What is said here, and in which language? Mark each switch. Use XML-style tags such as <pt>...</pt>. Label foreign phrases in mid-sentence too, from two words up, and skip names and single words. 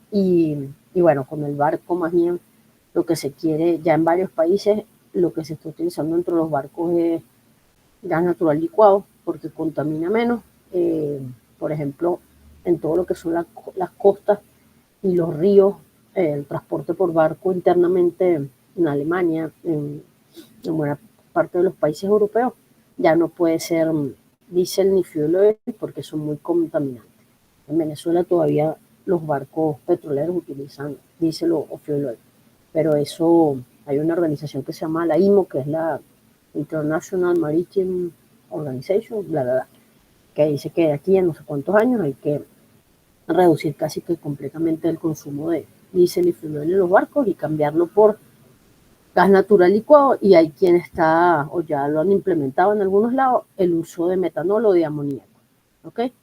<es>Y bueno, con el barco más bien lo que se quiere, ya en varios países, lo que se está utilizando dentro de los barcos es gas natural licuado, porque contamina menos. Por ejemplo, en todo lo que son las costas y los ríos, el transporte por barco internamente en Alemania, en buena parte de los países europeos, ya no puede ser diésel ni</es> <en>fuel oil</en> <es>porque son muy contaminantes. En Venezuela todavía los barcos petroleros utilizan diésel o</es> <en>fuel oil,</en> <es>pero eso hay una organización que se llama la IMO, que es la International Maritime Organization, bla, bla, bla, que dice que de aquí a no sé cuántos años hay que reducir casi que completamente el consumo de diésel y fluido en los barcos y cambiarlo por gas natural licuado, y hay quien está, o ya lo han implementado en algunos lados, el uso de metanol o de amoníaco, ¿ok?</es>